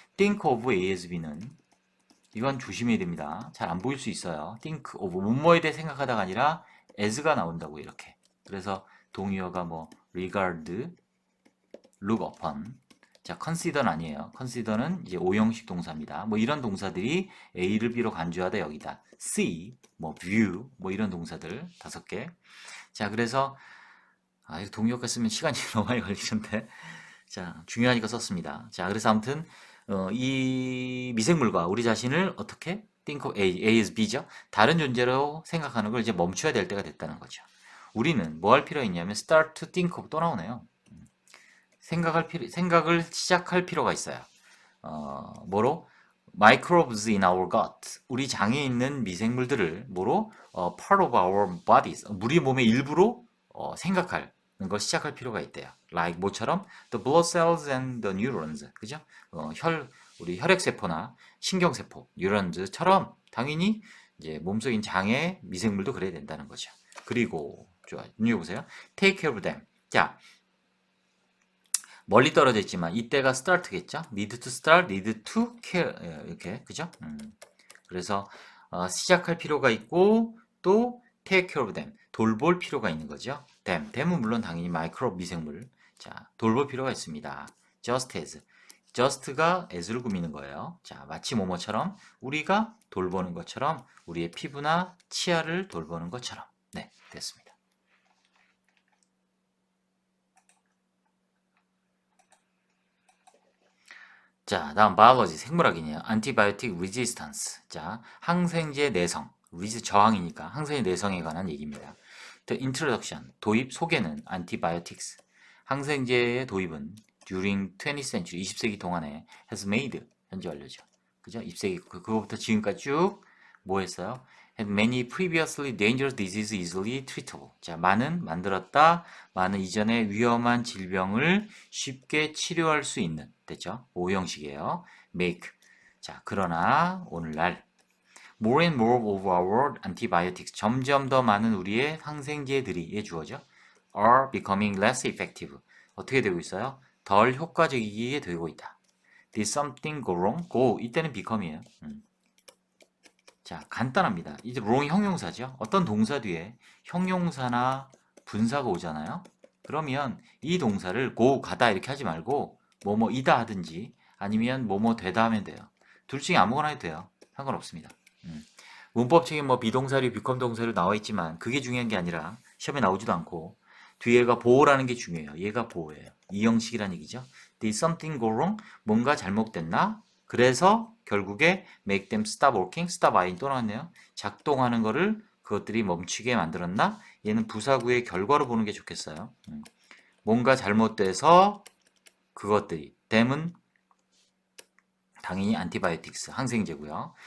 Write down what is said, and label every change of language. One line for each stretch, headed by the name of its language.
English: think of A as B는
Korean: 이건 조심해야 됩니다. 잘 안 보일 수 있어요.
English: think of
Korean: 뭐뭐에 대해 생각하다가 아니라 as가 나온다고 이렇게. 그래서 동의어가 뭐
English: regard, look upon.
Korean: 자, consider는 아니에요. consider는 이제 오형식 동사입니다. 뭐 이런 동사들이 A를 B로 간주하다 여기다. see, 뭐 view, 뭐 이런 동사들 5개. 자, 그래서 이거 동의어가 쓰면 시간이 너무 많이 걸리는데. 자, 중요하니까 썼습니다. 자, 그래서 아무튼 이 미생물과 우리 자신을 어떻게
English: think of A as B죠.
Korean: 다른 존재로 생각하는 걸 이제 멈춰야 될 때가 됐다는 거죠. 우리는 뭐 할 필요가 있냐면
English: start to think of
Korean: 또 나오네요. 생각을 시작할 필요가 있어요. 뭐로?
English: microbes in our gut.
Korean: 우리 장에 있는 미생물들을 뭐로?
English: part of our bodies.
Korean: 우리 몸의 일부로 생각할 걸 시작할 필요가 있대요.
English: like
Korean: 뭐처럼
English: the blood cells and the neurons.
Korean: 그죠? 우리 혈액세포나 신경세포, 뉴런즈처럼 당연히 이제 몸속인 장의 미생물도 그래야 된다는 거죠. 그리고 좋아, 눈여겨 보세요.
English: take care of them.
Korean: 자, 멀리 떨어져 있지만 이때가 start겠죠?
English: need to start, need to care
Korean: 이렇게 그죠? 그래서 시작할 필요가 있고 또 take care of them 돌볼 필요가 있는 거죠. them은 물론 당연히 마이크로 미생물. 자, 돌볼 필요가 있습니다.
English: just as just가
Korean: as를 꾸미는 거예요. 자, 마치 뭐뭐처럼 우리가 돌보는 것처럼 우리의 피부나 치아를 돌보는 것처럼. 네, 됐습니다. 자, 다음 biology 생물학이네요.
English: antibiotic resistance.
Korean: 자, 항생제 내성. 저항이니까 항생제 내성에 관한 얘기입니다.
English: The introduction
Korean: 도입 소개는
English: antibiotics.
Korean: 항생제의 도입은
English: during 20th century
Korean: 20세기 동안에
English: has made
Korean: 현재 완료죠. 그죠? 20세기 그거부터 지금까지 쭉 뭐 했어요?
English: Had many previously dangerous diseases easily treatable.
Korean: 자, 만들었다. 많은 이전의 위험한 질병을 쉽게 치료할 수 있는 됐죠? 오형식이에요. make. 자, 그러나 오늘날
English: more and more of our antibiotics
Korean: 점점 더 많은 우리의 항생제들이 주어져
English: are becoming less effective.
Korean: 어떻게 되고 있어요? 덜 효과적이게 되고 있다.
English: Did something go wrong?
Korean: go 이때는 become이에요. 자, 간단합니다. 이제 wrong이 형용사죠. 어떤 동사 뒤에 형용사나 분사가 오잖아요. 그러면 이 동사를 go 가다 이렇게 하지 말고 뭐뭐이다 하든지 아니면 뭐뭐 되다 하면 돼요. 둘 중에 아무거나 해도 돼요. 상관없습니다. 문법책에 뭐 비동사류, become 동사류 나와 있지만 그게 중요한 게 아니라 시험에 나오지도 않고 뒤에가 보호라는 게 중요해요. 얘가 보호예요. 이 형식이란 얘기죠.
English: Did something go wrong?
Korean: 뭔가 잘못됐나? 그래서 결국에
English: make them stop working, stop I
Korean: 또 나왔네요. 작동하는 거를 그것들이 멈추게 만들었나? 얘는 부사구의 결과로 보는 게 좋겠어요. 뭔가 잘못돼서 그것들이 them은 당연히 antibiotics 항생제고요.